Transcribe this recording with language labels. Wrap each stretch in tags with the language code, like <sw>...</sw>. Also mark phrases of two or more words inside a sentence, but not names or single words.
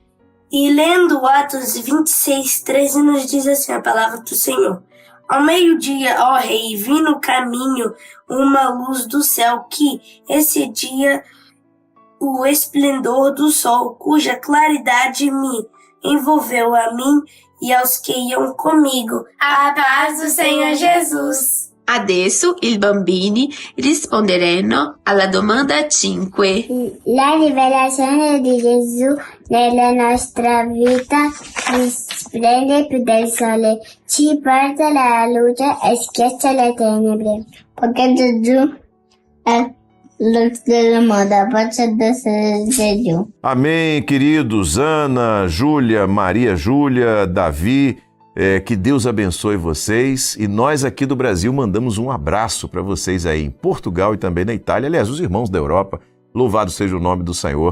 <pt>E lendo Atos 26, 13, nos diz assim a palavra do Senhor: ao meio-dia, ó rei, vi no caminho uma luz do céu que excedia o esplendor do sol, cuja claridade me envolveu a mim e aos que iam comigo. A paz do Senhor Jesus.</pt> <it>Adesso i bambini risponderanno alla domanda 5. La rivelazione di Gesù nella nostra vita risplende più del sole, ci porta la luce e schiaccia le tenebre. Perché Gesù è luz del mondo,</it> <pt>pode descer Gesù. Amém, queridos Ana, Júlia, Maria Júlia, Davi. Que Deus abençoe vocês, e nós aqui do Brasil mandamos um abraço para vocês aí em Portugal e também na Itália. Aliás, os irmãos da Europa Louvado seja o nome do Senhor.</pt>